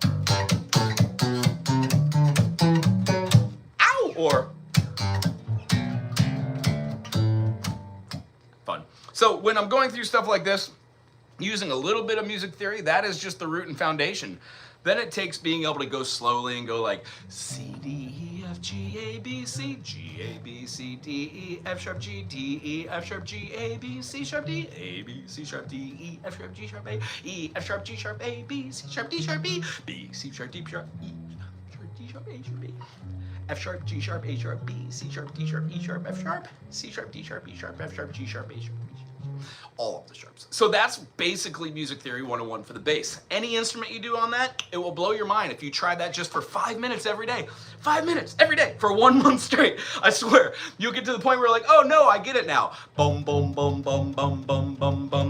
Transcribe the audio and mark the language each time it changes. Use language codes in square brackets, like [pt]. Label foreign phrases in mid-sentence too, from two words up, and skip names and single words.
[en] Ow! Or fun. So when I'm going through stuff like this, using a little bit of music theory, that is just the root and foundation. Then it takes being able to go slowly and go like C, D, E, F, G, A, B, C, G, A, B, C, D, E, F sharp, G, D, E, F sharp, G, A, B, C sharp, D, A, B, C sharp, D, E, F sharp, G sharp, A, E, F sharp, G sharp, A, B, C sharp, D sharp, B, B, C sharp, D sharp, E, sharp, D sharp, A sharp, B, F sharp, G sharp, A sharp, B, C sharp, D sharp, E sharp, F sharp, C sharp, D sharp, E sharp, F sharp, G sharp, A sharp, B sharp. All of the sharps. So that's basically Music Theory 101 for the bass. Any instrument you do on that, it will blow your mind if you try that just for 5 minutes every day. 5 minutes every day for 1 month straight. I swear. You'll get to the point where you're like, oh no, I get it now. Boom, boom, boom, boom, boom, boom, boom, boom.